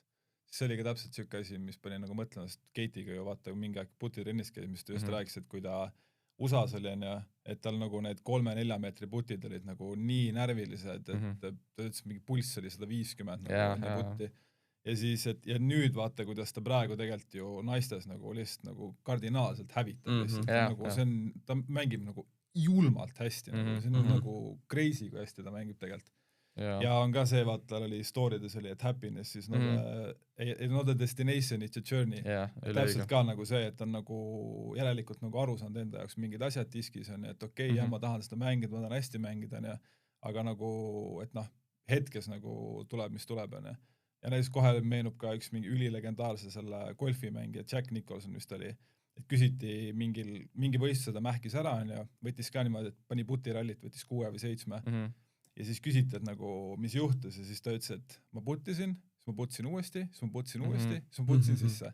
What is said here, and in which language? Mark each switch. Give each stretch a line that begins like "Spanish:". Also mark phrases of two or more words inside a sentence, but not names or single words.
Estonian: See oli ka täpselt siuke asi, mis pani nagu mõtlema, sest Keitiga ju vaata mingi aeg putitrennis käis, mis ta just rääkis, et kui ta USA-s oli, et tal nagu need 3-4 meetri putid olid nagu nii närvilised, et ta ütles, mingi pulss oli 150 nagu putti. Ja siis, ja nüüd vaata, kuidas ta praegu tegelikult ju naistes nagu lihtsalt nagu kardinaalselt hävitab lihtsalt. Nagu see on, ta mängib nagu julmalt hästi, see on nagu crazy, kui hästi ta mängib tegelikult. Ja on ka see, vaata, tal oli storydes oli, et
English: happiness is not a destination, it's a journey.
Estonian: Täpselt ka nagu see, et on nagu järelikult nagu aru saanud enda jaoks mingid asjad diskis on, et okei, ma tahan seda mängida, ma tahan hästi mängida, aga nagu, et hetkes nagu tuleb, mis tuleb. Ja näiteks kohe meenub ka üks mingi ülilegendaarse selle golfimängija Jack Nicholson vist oli, et küsiti mingi võistlus seda mähkis ära, võttis ka niimoodi, et pani putirallit, võttis 6 või 7 ja siis küsiti, et nagu, mis juhtus ja siis ta ütles, et ma puttisin, siis ma puttisin uuesti, siis ma puttisin uuesti, siis ma puttisin sisse.